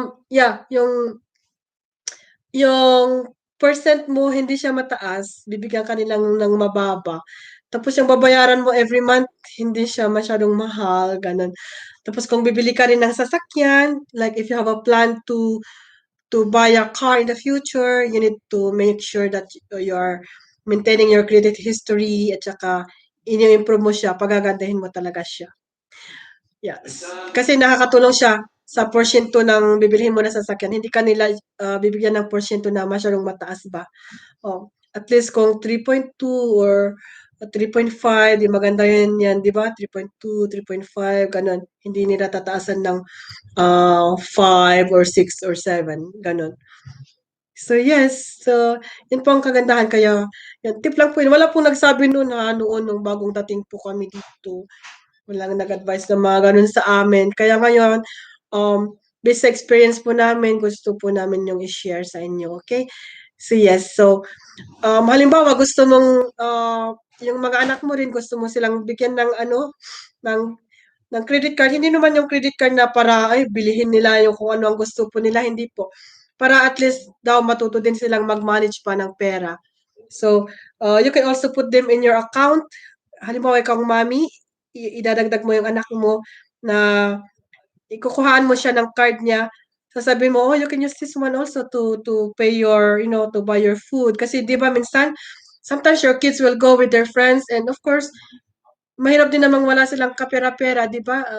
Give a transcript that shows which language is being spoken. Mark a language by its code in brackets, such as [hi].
[tl] Yeah, yung percent mo hindi siya mataas, bibigyan ka nilang ng mababa. Tapos yung babayaran mo every month, hindi siya masyadong mahal, gano'n. Tapos kung bibili ka rin ng sasakyan, [en] like if you have a plan to buy a car in the future, you need to make sure that you're maintaining your credit history [tl] at saka ini-improve mo siya, pagagandahin mo talaga siya. [en] Yes. [tl] Kasi nakakatulong siya sa porsyento ng bibilhin mo na sasakyan. Hindi ka nila bibigyan ng porsyento na masyadong mataas ba. Oh, at least kung 3.2 or 3.5, di maganda yun yan, di ba? 3.2, 3.5, ganun. Hindi nila tataasan ng 5 or 6 or 7, ganun. So yes, so yun po ang kagandahan kaya yan, tip lang po yun. Wala pong nagsabi noon noon nung bagong dating po kami dito. Walang nag-advise na mga ganun sa amin. Kaya ngayon, based sa experience po namin, gusto po namin yung i-share sa inyo, okay? So yes, so halimbawa gusto mong yung mga anak mo rin gusto mo silang bigyan ng ano, ng credit card. Hindi naman yung credit card na para ay bilihin nila yung kung ano ang gusto po nila, hindi po. Para at least daw matuto din silang mag-manage pa ng pera. [en] So, you can also put them in your account. [tl] Halimbawa, ikaw mommy, idadagdag mo yung anak mo na ikukuhaan mo siya ng card niya. Sasabihin mo, [en] oh, you can use this one also to pay your, to buy your food. [tl] Kasi di ba minsan, [en] sometimes your kids will go with their friends and of course, [tl] mahirap din namang wala silang kapera-pera, di ba?